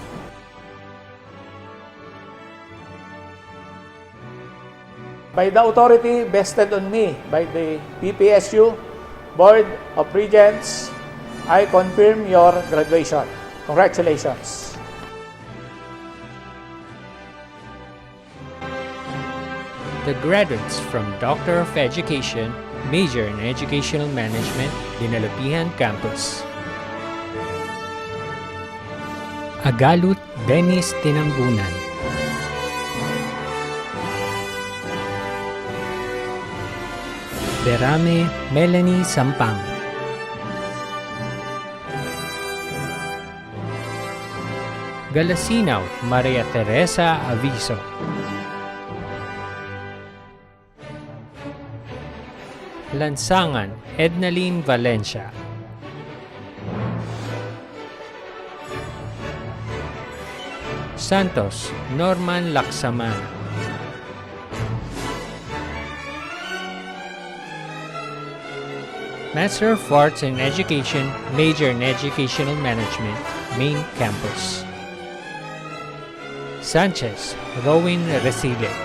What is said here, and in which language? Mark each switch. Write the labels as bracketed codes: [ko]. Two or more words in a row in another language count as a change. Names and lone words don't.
[en] By the authority vested on me by the BPSU Board of Regents, I confirm your graduation. Congratulations. The graduates from Doctor of Education, Major in Educational Management, Dinalupihan Campus. Agalut Dennis Tinambunan. Berame Melanie Sampang. Galasinaw Maria Teresa Aviso. Lansangan Ednaline Valencia. Santos Norman Laksaman. Master of Arts in Education, Major in Educational Management, Main Campus. Sanchez Rowin Resile.